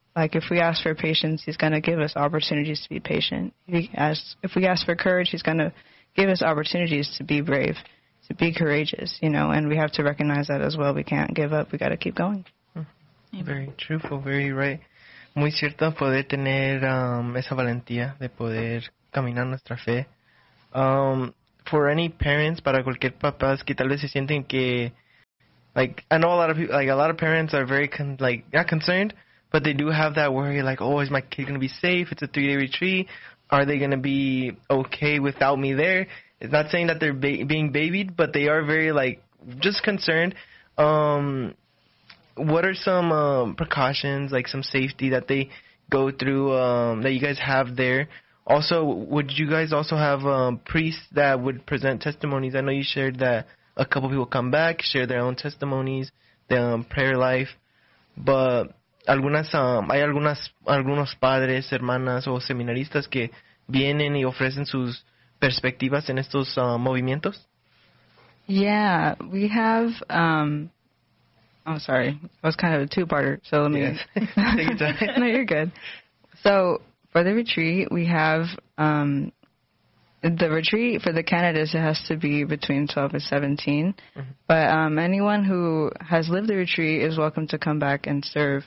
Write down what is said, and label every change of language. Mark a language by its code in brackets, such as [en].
[en] Like, if we ask for patience, he's going to give us opportunities to be patient. If we ask for courage, he's going to give us opportunities to be brave, to be courageous, you know, and we have to recognize that as well. We can't give up. We got to keep going. Very truthful, very right. [es] Muy cierto poder tener esa valentía de poder caminar nuestra fe. [en] For any parents, [es] para cualquier papás que tal vez se sienten que, [en] like, I know a lot of people, like, a lot of parents are very, not concerned, but they do have that worry, like, oh, is my kid going to be safe? It's a 3-day retreat. Are they going to be okay without me there? It's not saying that they're being babied, but they are very, like, just concerned. What are some precautions, like some safety that they go through that you guys have there? Also, would you guys also have priests that would present testimonies? I know you shared that a couple people come back, share their own testimonies, their prayer life. [es] But algunas, hay algunas, algunos padres, hermanas o seminaristas que vienen y ofrecen sus perspectivas en estos movimientos? [en] Yeah, we have... I'm sorry. That was kind of a two-parter, so let me... Yes. Take your time. No, you're good. So, for the retreat, we have... the retreat for the candidates, it has to be between 12 and 17. Mm-hmm. But anyone who has lived the retreat is welcome to come back and serve.